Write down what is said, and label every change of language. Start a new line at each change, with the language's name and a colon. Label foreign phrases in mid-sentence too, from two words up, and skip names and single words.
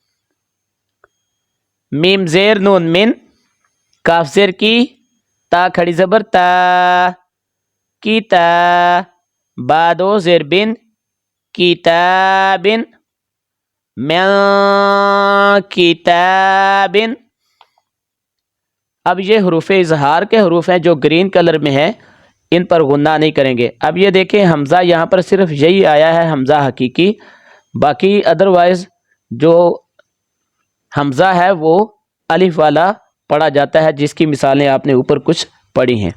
Urdu: میم زیر نون من کاف زیر کی تا کھڑی زبر تا کی تا با دو زیر بن کتاب من کتاب اب یہ حروف اظہار کے حروف ہیں جو گرین کلر میں ہے، ان پر غنہ نہیں کریں گے۔ اب یہ دیکھیں حمزہ یہاں پر صرف یہی آیا ہے حمزہ حقیقی، باقی ادروائز جو حمزہ ہے وہ الف والا پڑھا جاتا ہے، جس کی مثالیں آپ نے اوپر کچھ پڑھی ہیں۔